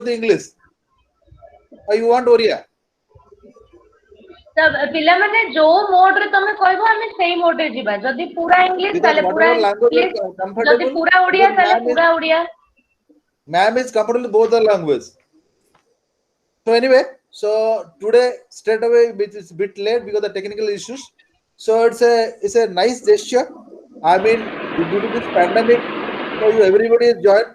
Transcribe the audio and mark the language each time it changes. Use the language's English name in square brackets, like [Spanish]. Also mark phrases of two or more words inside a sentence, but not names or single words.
[English] the English? Or you want Oriya? [Odia] ପିଲା ମାନେ ଯୋ ମୋଡ ରେ ତମେ କହବ ହମେ ସେହି ମୋଡ ରେ ଯିବା ଯଦି ପୂରା ଇଂଲିଶ ତାଲେ ପୂରା ଇଂଲିଶ ଯଦି ପୂରା ଓଡ଼ିଆ ତାଲେ ପୂରା ଓଡ଼ିଆ [English] ma'am is comfortable with both the language. So anyway, so today straight away it's a bit late because of the technical issues. So it's a nice gesture. I mean, due to this pandemic, so everybody is joined.